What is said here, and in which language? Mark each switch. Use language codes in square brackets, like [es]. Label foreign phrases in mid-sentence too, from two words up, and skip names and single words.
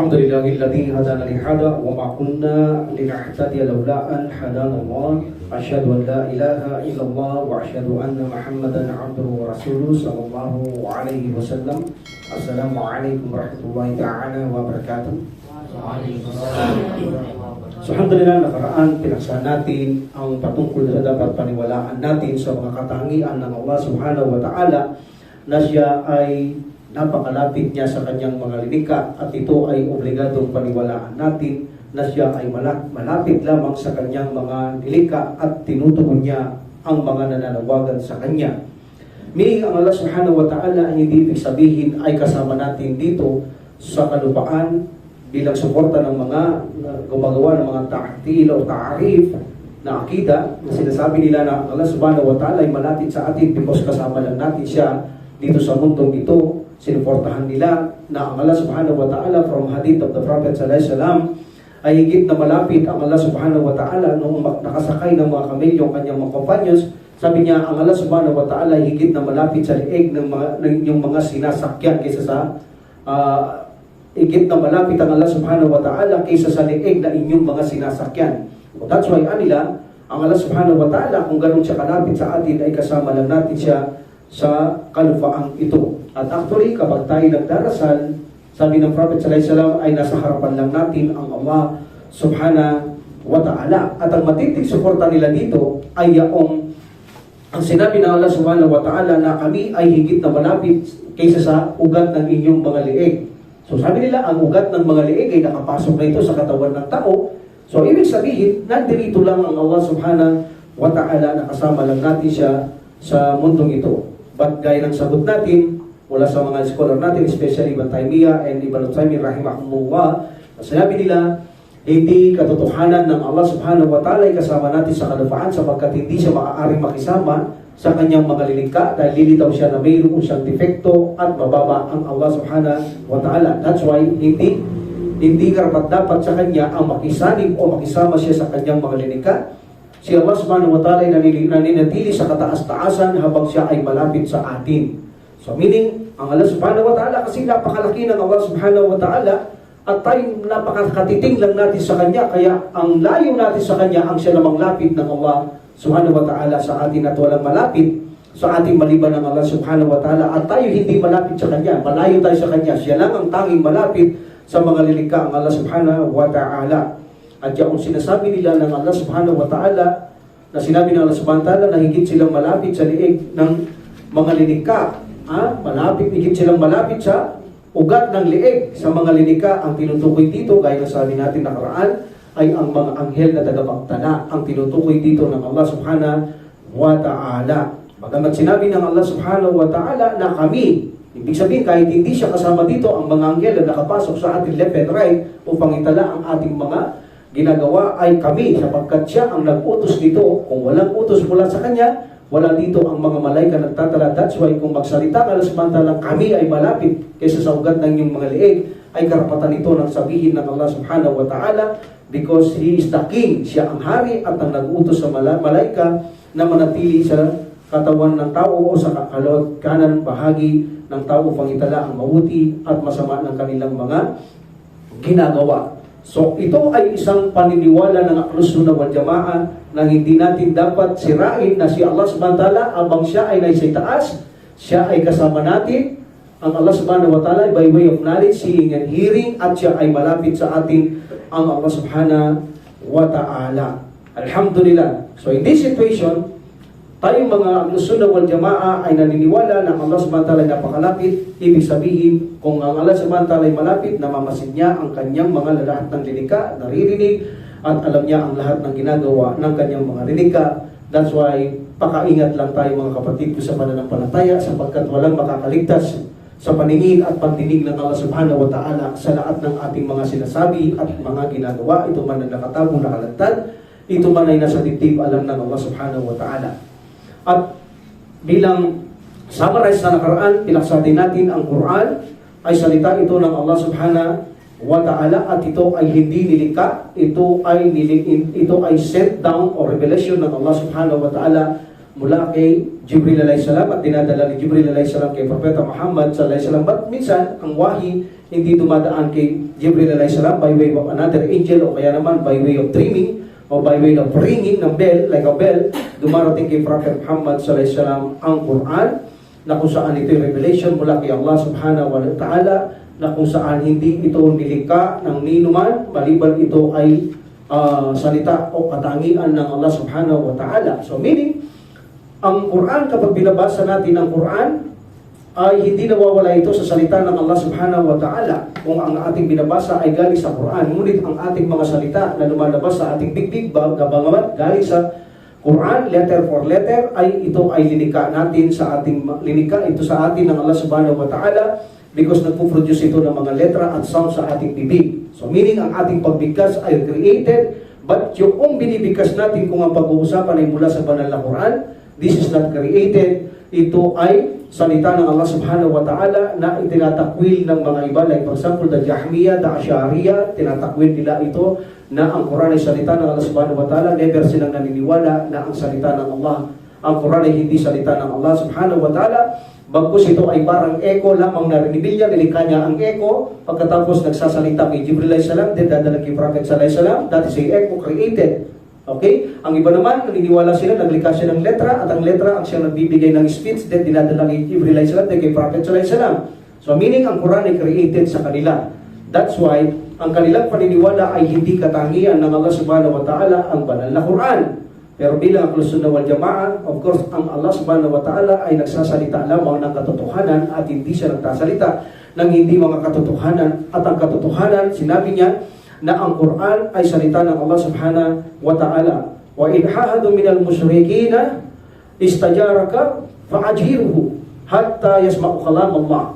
[ar] لله الذي هدانا لهذا وما كنا لنهتدي لولا أن هدانا الله أشهد أن لا إله إلا الله وأشهد أن محمدا عبده ورسوله صلى الله عليه وسلم. السلام عليكم ورحمة الله تعالى وبركاته. So, alhamdulillah, [tl] nakaraan, pinaksa natin ang patungkol sa dapat paniwalaan natin sa mga katangian ng Allah [ar] سبحانه وتعالى [tl] na siya ay napakalapit niya sa kanyang mga linika at ito ay obligadong paniwalaan natin na siya ay malapit lamang sa kanyang mga nilika at tinutugon niya ang mga nananawagan sa kanya. Meaning ang Allah [ar] سبحانه وتعالى [tl] ay hindi ibig sabihin ay kasama natin dito sa kalupaan bilang suporta ng mga gumagawa ng mga ta'til o ta'arif na akida na sinasabi nila na Allah [ar] سبحانه وتعالى [tl] ay malapit sa atin because kasama lang natin siya dito sa mundong ito. Sinuportahan nila na ang Allah [ar] سبحانه وتعالى [en] from hadith of the Prophet [ar] صلى الله عليه وسلم [tl] ay higit na malapit ang Allah [ar] سبحانه وتعالى [tl] nung nakasakay ng mga kamelyo ang kanyang mga companions. Sabi niya, ang Allah [ar] سبحانه وتعالى [tl] ay higit na malapit sa liig ng mga sinasakyan kaysa sa higit na malapit ang Allah [ar] سبحانه وتعالى [tl] kaysa sa liig na inyong mga sinasakyan. [en] So that's why [tl] anila, ang Allah [ar] سبحانه وتعالى [tl] kung ganun siya kalapit sa atin ay kasama lang natin siya sa kalupaang ito. At actually, kapag tayo nagdarasal, sabi ng Prophet [ar] صلى الله عليه وسلم [tl] ay nasa harapan lang natin ang Allah [ar] سبحانه وتعالى. [tl] At ang matinding suporta nila dito ay ang sinabi ng Allah [ar] سبحانه وتعالى [tl] na kami ay higit na malapit kaysa sa ugat ng inyong mga liig. So sabi nila, ang ugat ng mga liig ay nakapasok na ito sa katawan ng tao. So ibig sabihin, nandirito lang ang Allah [ar] سبحانه وتعالى [tl] na kasama lang natin siya sa mundong ito. But gaya ng sagot natin, mula sa mga scholar natin, [en] especially Ibn Taymiyyah and Ibn Uthaymin [tl] rahimahumullah, sinabi nila, hindi katotohanan ng Allah [ar] سبحانه وتعالى [tl] ay kasama natin sa kalupaan sapagkat hindi siya maaaring makisama sa kanyang mga lilikha dahil lilitaw siya na mayroon siyang defekto at mababa ang Allah [ar] سبحانه وتعالى. [en] That's why [tl] hindi karapat-dapat sa kanya ang makisanib o makisama siya sa kanyang mga lilikha. Si Allah [ar] سبحانه وتعالى [tl] ay naninatili sa kataas-taasan habang siya ay malapit sa atin. [en] So meaning, [tl] ang Allah [ar] سبحانه وتعالى [tl] kasi napakalaki ng Allah [ar] سبحانه وتعالى [tl] at tayo napakatiting lang natin sa kanya, kaya ang layo natin sa kanya ang siya namang lapit ng Allah [ar] سبحانه وتعالى [tl] sa atin at walang malapit sa ating maliban ng Allah [ar] سبحانه وتعالى [tl] at tayo hindi malapit sa kanya, malayo tayo sa kanya, siya lang ang tanging malapit sa mga lilikha ang Allah [ar] سبحانه وتعالى. [tl] At yung sinasabi nila ng Allah [ar] سبحانه وتعالى [tl] na sinabi ng Allah [ar] سبحانه وتعالى [tl] na higit silang malapit sa liig ng mga lilikha, higit silang malapit sa ugat ng liig sa mga lilikha. Ang tinutukoy dito, gaya na sabi natin nakaraan, ay ang mga anghel na tagapagtala ang tinutukoy dito ng Allah [ar] سبحانه وتعالى. [tl] Bagamat sinabi ng Allah [ar] سبحانه وتعالى [tl] na kami, ibig sabihin kahit hindi siya kasama dito, ang mga anghel na nakapasok sa ating [en] left and right [tl] upang itala ang ating mga ginagawa ay kami sapagkat siya ang nag-utos dito. Kung walang utos mula sa kanya, wala dito ang mga malaika nagtatala. [en] That's why [tl] kung magsalita ka samantalang kami ay malapit kaysa sa ugat ng inyong mga liig, ay karapatan ito ng sabihin ng Allah [ar] سبحانه وتعالى [en] because He is the King. [tl] Siya ang hari at ang nag-utos sa malaika na manatili sa katawan ng tao o sa kanan bahagi ng tao upang itala ang mabuti at masama ng kanilang mga ginagawa. So ito ay isang paniniwala ng Ahlus Sunnah wal Jamaah na hindi natin dapat sirain na si Allah [ar] سبحانه وتعالى [tl] abang siya ay nasa itaas, siya ay kasama natin. Ang Allah [ar] سبحانه وتعالى [en] by way of knowledge, seeing and hearing, [tl] at siya ay malapit sa atin ang Allah [ar] سبحانه وتعالى. [tl] Alhamdulillah. [en] So in this situation, [tl] tayong mga Ahlus Sunnah wal Jamaah ay naniniwala na Allah [ar] سبحانه وتعالى [tl] ay napakalapit. Ibig sabihin, kung ang Allah [ar] سبحانه وتعالى [tl] ay malapit, namamasid niya ang kanyang mga lahat ng lilikha, naririnig, at alam niya ang lahat ng ginagawa ng kanyang mga lilikha. [en] That's why, [tl] pakaingat lang tayo mga kapatid ko sa pananampalataya sapagkat walang makakaligtas sa paningin at pandinig ng Allah [ar] سبحانه وتعالى [tl] sa lahat ng ating mga sinasabi at mga ginagawa. Ito man ang nakatago, nakalantad, ito man ay nasa dibdib alam ng Allah [ar] سبحانه وتعالى. [tl] At bilang summarize sa nakaraan, pinaksatin natin ang Quran ay salita ito ng Allah [ar] سبحانه وتعالى [tl] at ito ay hindi nilikha, ito ay [en] sent down [tl] o revelation ng Allah [ar] سبحانه وتعالى [tl] mula kay Jibril [ar] عليه السلام [tl] at dinadala ni Jibril [ar] عليه السلام [tl] kay Propeta Muhammad [ar] صلى الله عليه سلام. [tl] But minsan, ang wahi, hindi dumadaan kay Jibril [ar] عليه السلام [en] by way of another angel [tl] o kaya naman [en] by way of dreaming [tl] o [en] by way of ringing [tl] ng bell, [en] like a bell, [tl] dumarating kay Prophet Muhammad [ar] صلى الله عليه وسلم [tl] ang Quran, na kung saan ito'y revelation mula kay Allah [ar] سبحانه وتعالى, [tl] na kung saan hindi ito nilikha ng ninuman, maliban ito ay salita o katangian ng Allah [ar] سبحانه وتعالى. [en] So meaning, [tl] ang Quran, kapag binabasa natin ang Quran, ay hindi nawawala ito sa salita ng Allah [ar] سبحانه وتعالى. [tl] Kung ang ating binabasa ay galing sa Quran, ngunit ang ating mga salita na lumalabas sa ating bigbig, gabangamat, galing sa Quran, [en] letter for letter, [tl] ay ito ay linika natin sa ating, linika ito sa atin ng Allah [ar] سبحانه وتعالى, [tl] because nagpo-produce ito ng mga letra at sound sa ating bibig. [en] So meaning, [tl] ang ating pagbigkas ay created, but yung binibigkas natin, kung ang pag-uusapan ay mula sa banal na Quran, [en] this is not created. [tl] Ito ay salita ng Allah [ar] سبحانه وتعالى [tl] na itinatakwil ng mga iba. [en] Like for example, the Jahmiya, the Ash'ariyya, [tl] tinatakwil nila ito na ang Quran ay salita ng Allah [ar] سبحانه وتعالى. [tl] Never silang naniniwala na ang salita ng Allah, ang Quran ay hindi salita ng Allah [ar] سبحانه وتعالى. [tl] Bagkus ito ay parang echo lamang na rinibilya, nilikha niya ang echo. Pagkatapos nagsasalita kay Jibril [ar] عليه السلام, [tl] then dadala kay Prophet [ar] صلى الله عليه سلام, [en] that is a echo created. [tl] Okay? Ang iba naman, naniniwala sila, naglikha siya ng letra, at ang letra ang siyang nagbibigay ng speech, then dinadala kay Jibril [ar] عليه السلام, [tl] then kay Prophet [ar] صلى الله عليه سلام. [en] So meaning, [tl] ang Quran ay created sa kanila. [en] That's why, [tl] ang kanilang paniniwala ay hindi katangian ng Allah [ar] سبحانه وتعالى [tl] ang banal na Quran. Pero bilang Ahlus Sunnah wal Jama'ah, [en] of course, [tl] ang Allah [ar] سبحانه وتعالى [tl] ay nagsasalita lamang ng katotohanan at hindi siya nagsasalita ng hindi mga katotohanan. At ang katotohanan, sinabi niya, na ang Quran ay salita ng Allah [ar] سبحانه وتعالى. وإن أحد من المشركين استجارك فأجره حتى يسمع كلام الله.